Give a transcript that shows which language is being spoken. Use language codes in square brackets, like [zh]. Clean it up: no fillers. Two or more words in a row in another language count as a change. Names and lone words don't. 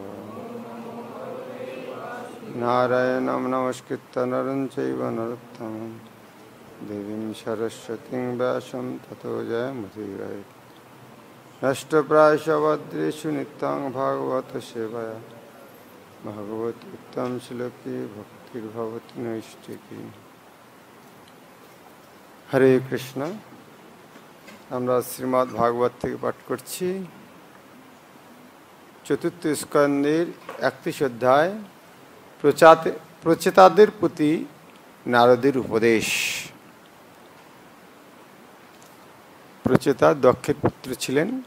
[sa] नारायणं नमस्कृत्य नरं चैव नरोत्तमं देवीं सरस्वतीं व्यासं ततो जयमुदीरयेत्। नष्टप्रायेषु भद्रेषु नित्यं भागवत सेवया भगवती उत्तम श्लोके भक्तिर्भवति नैष्ठिकी। हरे कृष्ण। [bn] আমরা শ্রীমদ্ ভাগবত থেকে পাঠ করছি। চতুর্থ স্কন্দের 31 অধ্যায়, প্রচেতাদের প্রতি নারদের উপদেশ। প্রচেতা দক্ষের পুত্র ছিলেন।